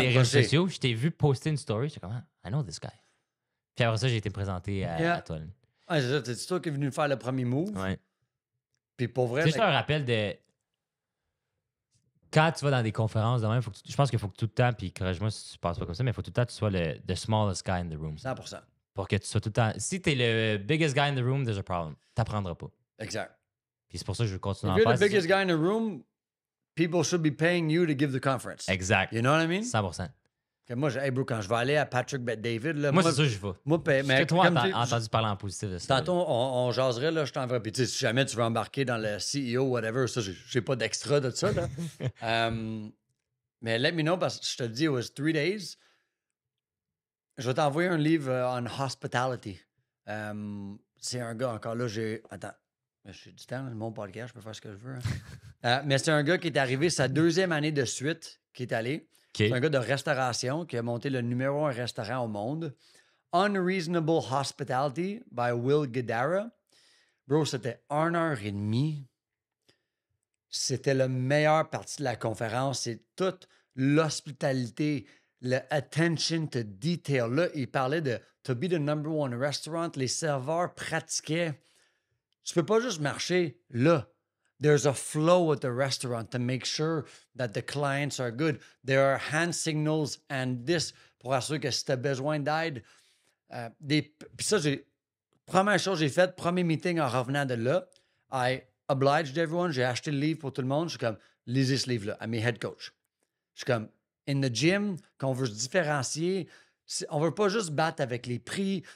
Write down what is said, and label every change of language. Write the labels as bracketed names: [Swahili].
[French] approché. Des réseaux sociaux, je t'ai vu poster une story. J'étais comme, [English] I know this guy. [French] Puis après ça, j'ai été présenté à toi. Ouais, c'est ça. C'est toi qui es venu faire le premier move. Ouais. Puis pour vrai... C'est juste un rappel de... Quand tu vas dans des conférences, je pense qu'il faut que tout le temps, puis corrige-moi si tu penses pas comme ça, mais il faut tout le temps que tu sois [English] the smallest guy in the room. 100%. [French] Pour que tu sois tout le temps... Si t'es le [English] biggest guy in the room, there's a problem. [French] T'apprendras pas. Exact. Puis c'est pour ça que je veux continuer à faire. [English] If you're the biggest guy in the room, people should be paying you to give the conference. [French] Exact. [English] You know what I mean? 100%. [French] Okay, moi, bro, quand je vais aller à Patrick Bet-David... Moi, c'est ça que je vais. Mais toi, entendu parler en positif de ça. Tantôt, on jaserait, là, je t'enverrai. Puis si jamais tu veux embarquer dans le CEO, whatever, ça, j'ai pas d'extra de ça, là. Mais [English] let me know, [French] parce que je te dis, [English] it was 3 days. [French] Je vais t'envoyer un livre [English] on hospitality. [French] C'est un gars, encore là, Attends, j'ai du temps, mon podcast, je peux faire ce que je veux. Hein. Mais c'est un gars qui est arrivé sa 2e année de suite, qui est allé. Okay. C'est un gars de restauration qui a monté le numéro 1 restaurant au monde. [English] Unreasonable Hospitality by Will Guidara. [French] Bro, c'était 1h30. C'était la meilleure partie de la conférence. C'est toute l'hospitalité, le attention to detail. Là, il parlait de [English] to be the number 1 restaurant. [French] Les serveurs pratiquaient. Tu peux pas juste marcher là. [English] There's a flow at the restaurant to make sure that the clients are good. There are hand signals and this [French] pour assurer que si tu as besoin d'aide. Puis ça, première chose que j'ai faite, premier meeting en revenant de là, [English] I obliged everyone. [French] J'ai acheté le livre pour tout le monde. Je suis comme, lisez ce livre-là à mes head coach. Je suis comme, [English] in the gym, [French] quand on veut se différencier, on ne veut pas juste battre avec les prix.